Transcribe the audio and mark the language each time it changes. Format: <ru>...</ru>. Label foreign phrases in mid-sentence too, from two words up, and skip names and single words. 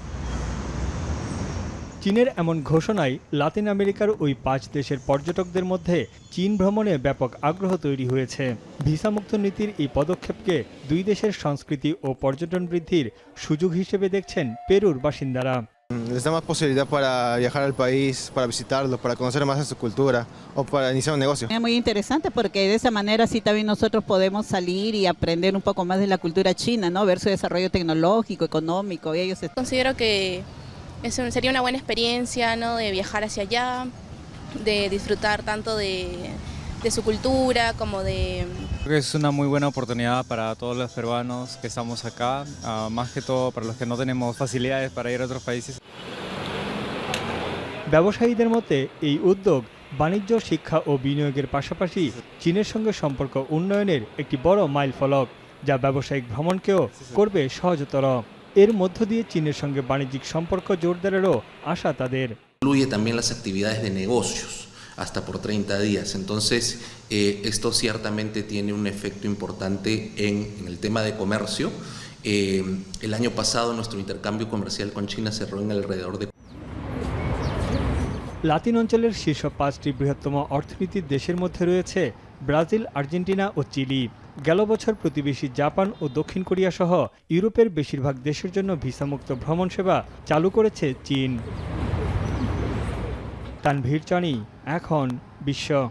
<bn>চীনের এমন ঘোষণায় লাতিন আমেরিকার ওই ৫ দেশের পর্যটকদের মধ্যে চীন ভ্রমণে ব্যাপক আগ্রহ তৈরি হয়েছে। ভিসামুক্ত নীতির এই পদক্ষেপকে দুই দেশের সংস্কৃতি ও পর্যটন বৃদ্ধির সুযোগ হিসেবে দেখছেন পেরুর বাসিন্দারা।</bn> <es>Les da más posibilidad para viajar al país, para visitarlo, para conocer más de su cultura o para iniciar un negocio. Es muy interesante porque de esa manera sí también nosotros podemos salir y aprender un poco más de la cultura china, ¿no? Ver su desarrollo tecnológico, económico. Considero que sería una buena experiencia, ¿no? De viajar hacia allá, de disfrutar tanto de su cultura como de... Creo que es una muy buena oportunidad para todos los peruanos que estamos acá, más que todo para los que no tenemos facilidades para ir a otros países.</es> <bn>ব্যবসায়ীদের মতে এই উদ্যোগ বাণিজ্য, শিক্ষা ও বিনিয়োগের পাশাপাশি চীনের সঙ্গে সম্পর্ক উন্নয়নের একটি বড় মাইলফলক, যা ব্যবসায়িক ভ্রমণকেও করবে সহজতর। এর মধ্য দিয়ে চীনের সঙ্গে বাণিজ্যিক সম্পর্ক জোরদারেরও আশা তাদের।</bn> <es>Incluye también las actividades de negocios hasta por 30 días. Entonces, esto ciertamente tiene un efecto importante en el tema de comercio. El año pasado nuestro intercambio comercial con China cerró en alrededor de...</es> <bn>লাতিন অঞ্চলের শীর্ষ ৫টি বৃহত্তম অর্থনীতির দেশের মধ্যে রয়েছে ব্রাজিল, আর্জেন্টিনা ও চিলি। গেল বছর প্রতিবেশী জাপান ও দক্ষিণ কোরিয়া সহ ইউরোপের বেশিরভাগ দেশের জন্য ভিসামুক্ত ভ্রমণ সেবা চালু করেছে চীন। তানভীর চানি, এখন বিশ্ব।</bn>